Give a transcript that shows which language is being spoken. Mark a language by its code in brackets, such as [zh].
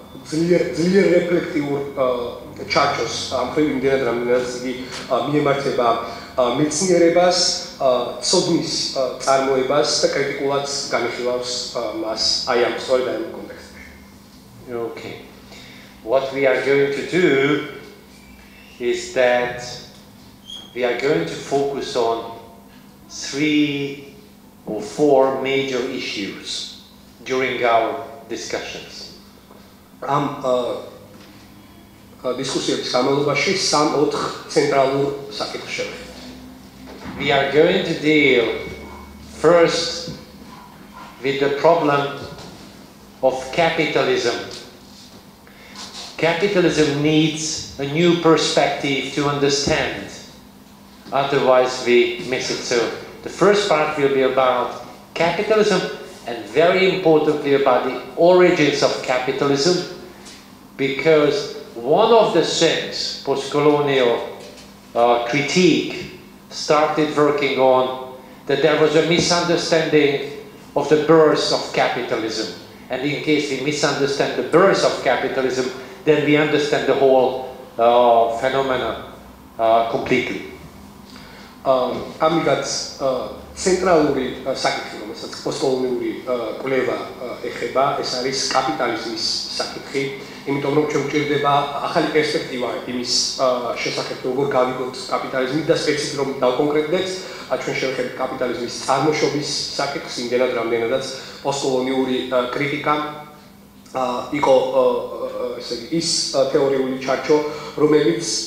[ka] ძლიერ რეფლექტიურ ჩარჩოს ამ მხრივ იმდენად რამდენადაც იგი მიემართება მეცნიერებას, ცოდნის წარმოებას და კრიტიკულად განიხილავს მას აი ამ სწორედ ამ კონტექსტში. [en] Okay. What we are going to do is that we are going to focus on 3 or 4 major issues during our discussions. [ka] Discussiების განმავლობაში 3-4 ცენტრალურ საკითხს შევეხებთ. [en] We are going to deal first with the problem of capitalism. Capitalism needs a new perspective to understand, otherwise we miss it. So the first part will be about capitalism, and very importantly about the origins of capitalism, because one of the things post-colonial critique started working on, that there was a misunderstanding of the birth of capitalism. And in case we misunderstand the birth of capitalism, then we understand the whole phenomena completely. [ka] ამიგაც ცენტრალური საკითხი, რომელსაც პოსტკოლონიური კვლევა ეხება, ეს არის კაპიტალიზმის საკითხი, იმიტომ რომ ჩვენ გვჭირდება ახალი პერსპექტივა იმის შესახებ, როგორ გავიგოთ კაპიტალიზმი და სპეციფიკურად რომ დავკონკრეტდეთ, ჩვენ შევხედეთ კაპიტალიზმის წარმოშობის საკითხს, იმდენად რამდენადაც პოსტკოლონიური კრიტიკა იყო ესე იგი ის თეორიული ჩარჩო, რომელიც